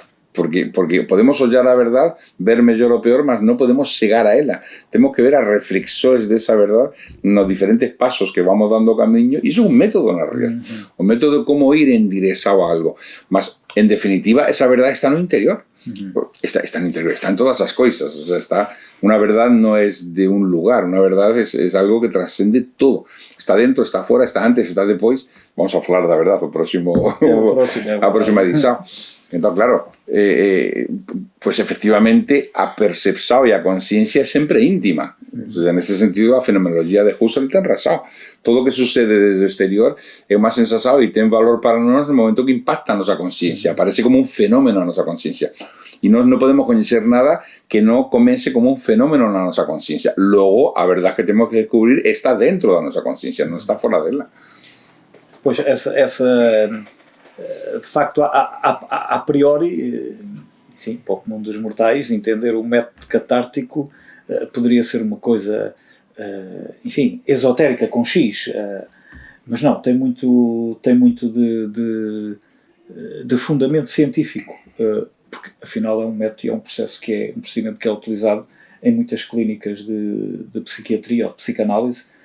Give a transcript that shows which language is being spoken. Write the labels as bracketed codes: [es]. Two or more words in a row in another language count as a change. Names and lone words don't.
[gl] Porque podemos ollar a verdade, ver mellor ou peor, mas non podemos chegar a ela. Temos que ver as reflexões desa verdade nos diferentes pasos que vamos dando o camiño. Iso é un método na realidad. O método de como ir en dirección a algo. Mas, en definitiva, esa verdade está no interior. Está no interior, está en todas as coisas. [es] O sea, una verdad no es de un lugar, una verdad es algo que trascende todo. [gl] Está dentro, está fora, está antes, está depois. Vamos a falar da verdade a próxima edición. Entón, claro, pues efectivamente a percepción e a conciencia é sempre íntima. O sea, nese sentido, a fenomenología de Husserl ten razón. Todo o que sucede desde o exterior é unha sensación e ten valor para nós no momento que impacta a nosa conciencia. Aparece como un fenómeno a nosa conciencia. E nós non podemos coñecer nada que non comece como un fenómeno na nosa conciencia. Logo, a verdade que temos que descubrir está dentro da nosa conciencia, non está fora dela. [pt] Pois de facto, a priori, sim, para o comum dos mortais, entender o método catártico poderia ser uma coisa, enfim, esotérica com X, mas não, tem muito de fundamento científico, porque afinal é um método e é um procedimento que é utilizado em muitas clínicas de psiquiatria ou de psicanálise,